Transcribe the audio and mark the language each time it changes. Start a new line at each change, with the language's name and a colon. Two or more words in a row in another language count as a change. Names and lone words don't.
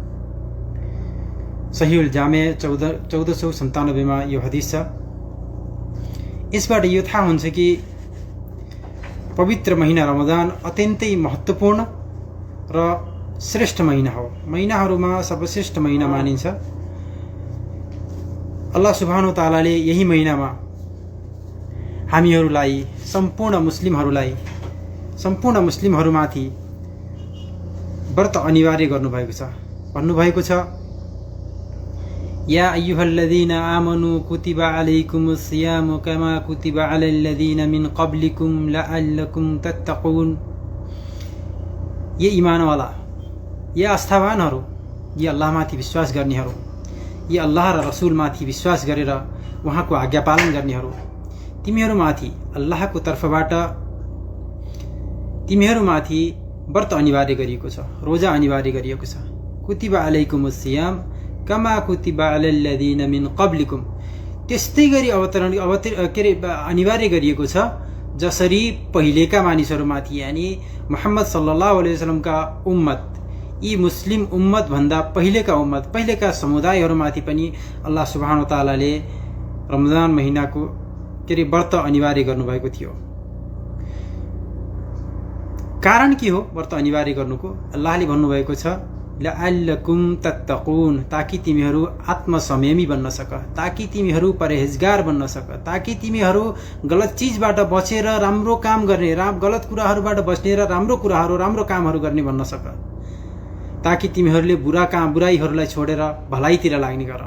Nepali: सहीउल जामे 1497 मा यो हदिस छ। यसबाट यो थाहा हुन्छ कि पवित्र महिना रमजान अत्यन्तै महत्त्वपूर्ण र श्रेष्ठ महिना हो। महिनाहरूमा सर्वश्रेष्ठ महिना मानिन्छ।
Arabic: الله سبحانه وتعالى
Nepali: यही महिनामा हामीहरूलाई, सम्पूर्ण मुस्लिमहरूमाथि व्रत अनिवार्य गर्नुभएको छ। भन्नुभएको छ,
Arabic: يا أيها الذين آمنوا كتب عليكم الصيام كما كتب على الذين من قبلكم لعلكم تتقون.
Nepali: ये ईमानवाला, ये आस्थावानहरू, ये अल्लाहमाथि विश्वास गर्नेहरू, ये अल्लाह र रसुलमाथि विश्वास गरेर उहाँको आज्ञा पालन गर्नेहरू, तिमीहरूमाथि अल्लाहको तर्फबाट तिमीहरूमाथि व्रत अनिवार्य गरिएको छ, रोजा अनिवार्य गरिएको छ।
Arabic: كتب عليكم الصيام كما كتب على الذين من قبلكم,
Nepali: त्यस्तै गरी अनिवार्य गरिएको छ जसरी पहिलेका मानिसहरूमाथि, यानी मुहम्मद
Arabic: صلى الله عليه وسلم
Nepali: उम्मत, यी मुस्लिम उम्मत भन्दा पहिलेका उम्मत, पहिलेका समुदायहरूमाथि पनि
Arabic: الله سبحانه وتعالى
Nepali: रमजान महिनाको व्रत अनिवार्य गर्नुभएको थियो। कारण के हो व्रत अनिवार्य गर्नुको? अल्लाहले भन्नुभएको छ,
Arabic: لعلكم تتقون,
Nepali: ताकि तिमीहरू आत्मसंयमी बन्न सक, ताकि तिमीहरू परहेजगार बन्न सक, ताकि तिमीहरू गलत चिजबाट बचेर राम्रो काम गर्ने, गलत कुराहरूबाट बच्ने र राम्रो कुराहरू, राम्रो कामहरू गर्ने बन्न सक, ताकि तिमीहरूले बुराइहरूलाई छोडेर भलाइतिर लाग्ने गर।